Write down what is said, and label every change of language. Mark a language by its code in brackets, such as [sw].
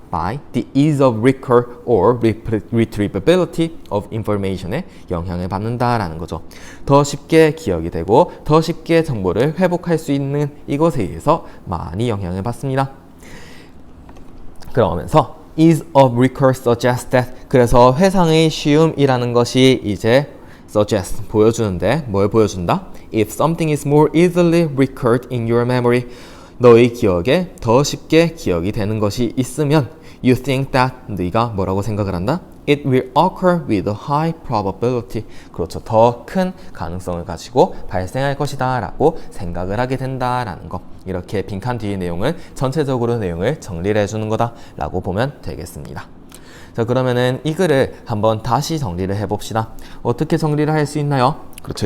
[en] by the ease of recall or retrievability of information [ko] 에 영향을 받는다라는 거죠. 더 쉽게 기억이 되고 더 쉽게 정보를 회복할 수 있는 이것에 의해서 많이 영향을 받습니다. 그러면서 [en] ease of recall suggests that [ko] 그래서 회상의 쉬움이라는 것이 이제 suggest 보여주는데 뭘 보여준다? [en] If something is more easily recalled in your memory [ko] 너의 기억에 더 쉽게 기억이 되는 것이 있으면 [en] you think that [ko] 네가 뭐라고 생각을 한다? [en] It will occur with a high probability. [ko] 그렇죠. 더 큰 가능성을 가지고 발생할 것이다 라고 생각을 하게 된다라는 거. 이렇게 빈칸 뒤의 내용은 전체적으로 내용을 정리를 해주는 거다 라고 보면 되겠습니다. 자, 그러면은 이 글을 한번 다시 정리를 해봅시다. 어떻게 정리를 할 수 있나요? 그렇죠.